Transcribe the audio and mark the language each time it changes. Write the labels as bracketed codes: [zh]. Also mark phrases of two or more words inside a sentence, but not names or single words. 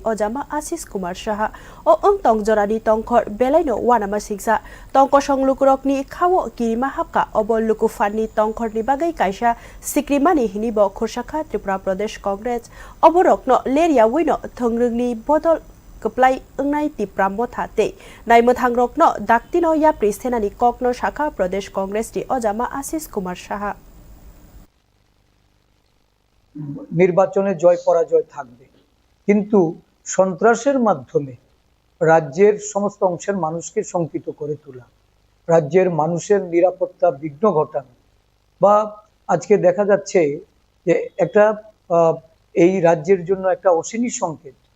[trp] Ojama Asis Kumar Shaha O Tongjorani Tongkhor Belaino Wanama Singsa Tongkosong Lukurok ni Khawo Kirima Hapka Obol Lukufani Tongkhor ni Bagai Kaisha Sikrimani Hini Bo Khorsakha Tripura Pradesh Congress Oborokno Leria Wino Thongrungni Bodol Keplai Ungnai Tipramo Thate Naimo Thangrokno Daktino Ya Pristenani Kokno Shakha Pradesh Congress di Ojama Asis Kumar Shaha [bn] নির্বাচনে জয় পরাজয় থাকবে কিন্তু সন্ত্রাসের মাধ্যমে রাজ্যের সমস্ত অংশের মানুষকে শঙ্কিত করে তোলা রাজ্যের মানুষের নিরাপত্তা বিঘ্ন ঘটানো বা আজকে দেখা যাচ্ছে যে একটা এই রাজ্যের জন্য একটা অশনি সংকেত